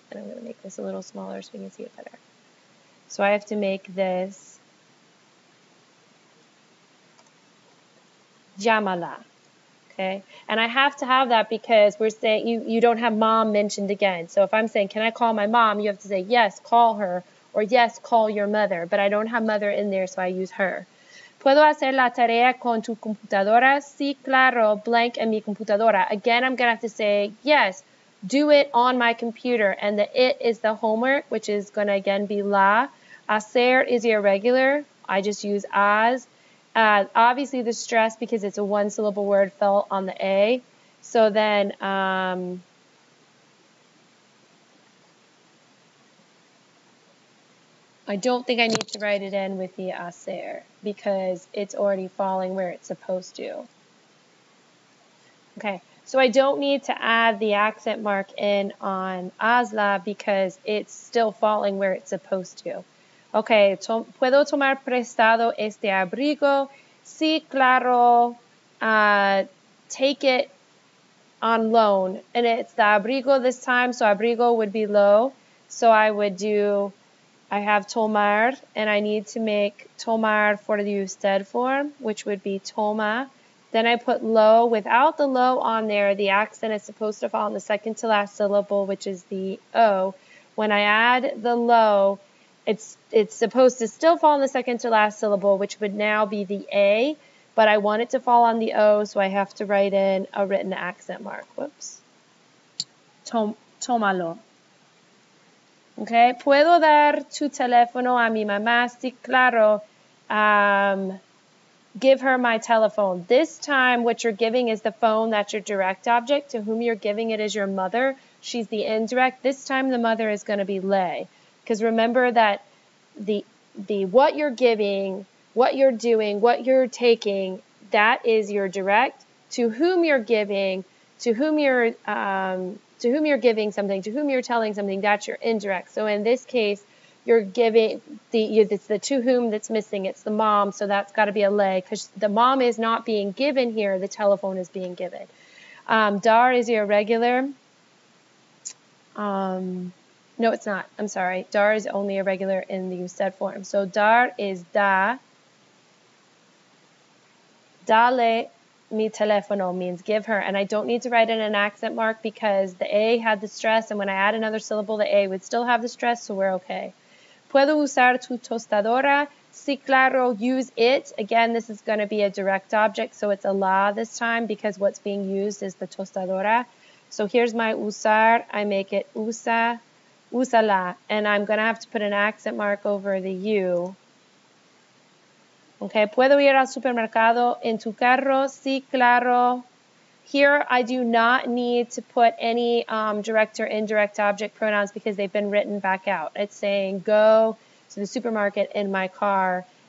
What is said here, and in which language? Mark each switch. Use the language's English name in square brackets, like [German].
[English] And I'm going to make this a little smaller so you can see it better. So I have to make this llámala. Okay, and I have to have that because we're saying you don't have mom mentioned again. So if I'm saying, can I call my mom? You have to say, yes, call her, or yes, call your mother. But I don't have mother in there, so I use her. [Spanish] ¿Puedo hacer la tarea con tu computadora? Sí, claro, blank en mi computadora. [English] Again, I'm going to have to say, yes, do it on my computer. And the it is the homework, which is going to again be la. Hacer is irregular. I just use as. Obviously, the stress, because it's a one-syllable word, fell on the A. So then, I don't think I need to write it in with the hacer because it's already falling where it's supposed to. Okay, so I don't need to add the accent mark in on hazla because it's still falling where it's supposed to. [Spanish] Okay, ¿puedo tomar prestado este abrigo? Sí, claro. [English] Take it on loan. And it's the abrigo this time, so abrigo would be low. So I would do, I have tomar, and I need to make tomar for the usted form, which would be toma. Then I put lo. Without the lo on there, the accent is supposed to fall on the second to last syllable, which is the O. When I add the lo, it's supposed to still fall on the second to last syllable, which would now be the A, but I want it to fall on the O, so I have to write in a written accent mark. Whoops. Tómalo. Okay. [Spanish] ¿Puedo dar tu teléfono a mi mamá? Sí, claro. [English] Give her my telephone. This time, what you're giving is the phone. That's your direct object. To whom you're giving it is your mother. She's the indirect. This time, the mother is going to be lay. Because remember that the what you're giving, what you're doing, what you're taking, that is your direct. To whom you're giving, to whom you're giving something, to whom you're telling something, that's your indirect. So in this case, you're giving it's the to whom that's missing. It's the mom, so that's got to be a lay because the mom is not being given here. The telephone is being given. Dar is irregular. No, it's not. I'm sorry. Dar is only irregular in the usted form. So dar is da. [Spanish] Dale mi teléfono [English] means give her. And I don't need to write in an accent mark because the A had the stress. And when I add another syllable, the A would still have the stress, so we're okay. [Spanish] ¿Puedo usar tu tostadora? Sí, claro. [English] Use it. Again, this is going to be a direct object, so it's a la this time because what's being used is the tostadora. So here's my usar. I make it usa. Úsala, and I'm going to have to put an accent mark over the U. [Spanish] Okay, ¿puedo ir al supermercado en tu carro? Sí, claro. [English] Here I do not need to put any direct or indirect object pronouns because they've been written back out. It's saying go to the supermarket in my car.